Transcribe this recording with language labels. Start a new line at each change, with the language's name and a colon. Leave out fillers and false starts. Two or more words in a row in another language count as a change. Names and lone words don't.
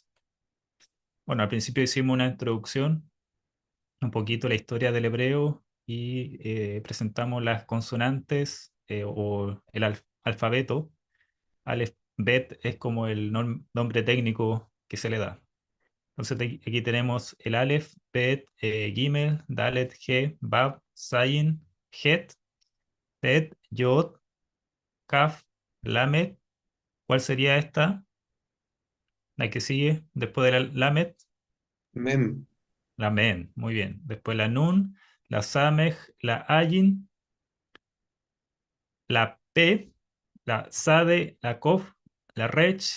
Spanish: Bueno, al principio hicimos una introducción, un poquito la historia del hebreo y presentamos las consonantes o el alfabeto. Aleph, Bet es como el nombre técnico que se le da. Entonces aquí tenemos el Aleph, Bet, Gimel, Dalet, He, Bab, Zayin, Het, Tet, Yod, Kaf, Lamet. ¿Cuál sería esta? La que sigue después de la Lamet, Mem, la Men. Muy bien. Después la Nun, la Samej, la Ayin, la P, la Sade, la Kof, la Rech.